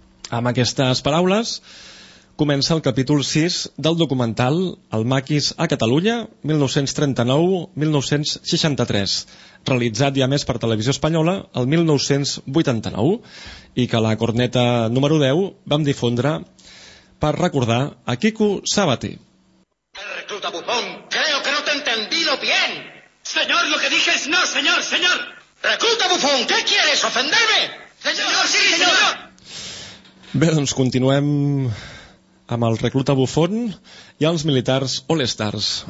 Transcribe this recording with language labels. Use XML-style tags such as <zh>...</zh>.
<ca>Amb aquestes paraules comença el capítol 6 del documental El Maquis a Catalunya, 1939-1963, realitzat ja més per Televisió Espanyola el 1989 i que la corneta número 10 vam difondre per recordar a Quico Sabaté.</ca> <es>Recluta bufón, creo que no te he entendido bien. Señor, lo que dije es no, señor, señor. Recluta bufón, ¿qué quieres? ¿Ofenderme? Señor, sí, señor.</es> <ca>Bé, doncs continuem amb el recluta bufón i els militars All Stars.</ca>